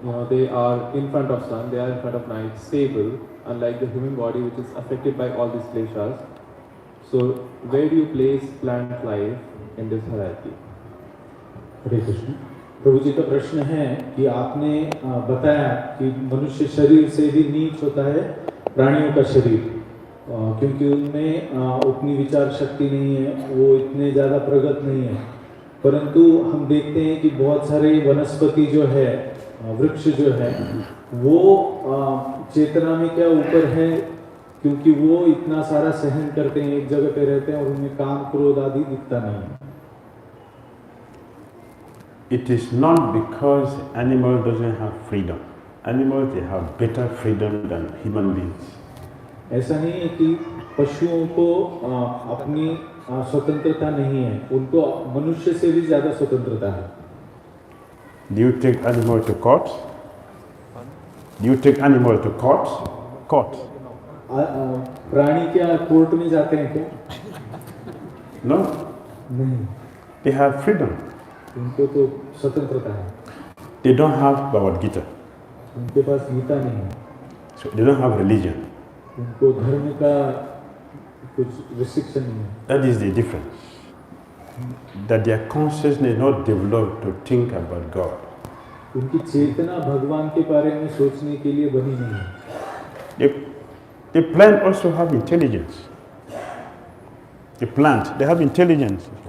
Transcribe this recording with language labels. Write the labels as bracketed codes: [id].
[en] They are in front of sun, they are in front of night, stable, unlike the human body which is affected by all these kleshas. So where do you place plant life in this hierarchy? [hi] हरे कृष्ण. प्रभु जी का प्रश्न है कि आपने बताया कि मनुष्य शरीर से भी नीच होता है प्राणियों का शरीर, क्योंकि उनमें उतनी विचार शक्ति नहीं है, वो इतने ज़्यादा प्रगत नहीं है. परंतु हम देखते हैं कि बहुत सारे वनस्पति जो है, वृक्ष जो है, वो चेतना में क्या ऊपर है, क्योंकि वो इतना सारा सहन करते हैं, एक जगह पे रहते हैं और उनमें काम क्रोध आदि दिखता नहीं है. [en] It is not because animal doesn't have freedom. Animals, they have better freedom than human beings. [hi] ऐसा नहीं है कि पशुओं को अपनी स्वतंत्रता नहीं है, उनको मनुष्य से भी ज्यादा स्वतंत्रता है. [en] Do you take animal to court? Do you take animal to court? Court. [hi] प्राणी क्या कोर्ट में जाते हैं क्या? [en] No. [hi] नहीं. [en] They have freedom. [hi] उनको तो स्वतंत्रता है. [en] They don't have Bhagavad-Gita. [hi] उनके पास गीता नहीं है. [en] So they don't have religion. [hi] उनको धर्म का कुछ रिस्ट्रिक्शन नहीं है. [en] That is the difference. That their consciousness is not developed to think about God. [hi] उनकी चेतना भगवान के बारे में सोचने के लिए बनी नहीं है. [en] The plant also have intelligence. The plant, they have intelligence.